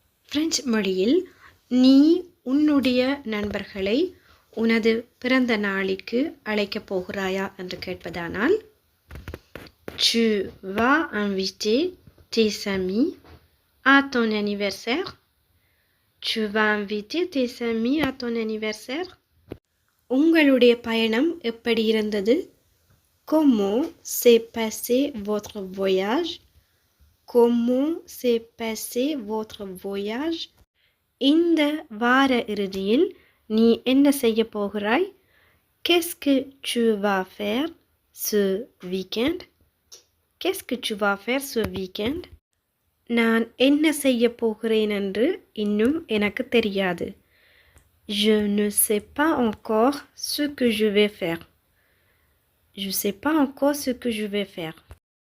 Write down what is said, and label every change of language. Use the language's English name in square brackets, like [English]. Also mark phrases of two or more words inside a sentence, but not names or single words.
[Tamil] பிரெஞ்சு மொழியில் நீ உன்னுடைய நண்பர்களை உனது பிறந்த நாளுக்கு அழைக்கப் போகிறாயா என்று கேட்பதானால் [French] Tu vas inviter tes amis à ton anniversaire? Tu vas inviter tes amis à ton anniversaire? [Tamil] உங்களுடைய பயணம் எப்படி இருந்தது? [French] Comment s'est passé votre voyage? Comment s'est passé votre voyage? [Tamil] இந்த வார இறுதியில் நீ என்ன செய்ய போகிறாய்? [French] Qu'est-ce que tu vas faire ce week-end? Qu'est-ce que tu vas faire ce week-end? [Tamil] நான் என்ன செய்ய போகிறேன் என்று இன்னும் எனக்கு தெரியாது. [French] Je ne sais pas encore ce que je vais faire. Je sais pas encore ce que je vais faire.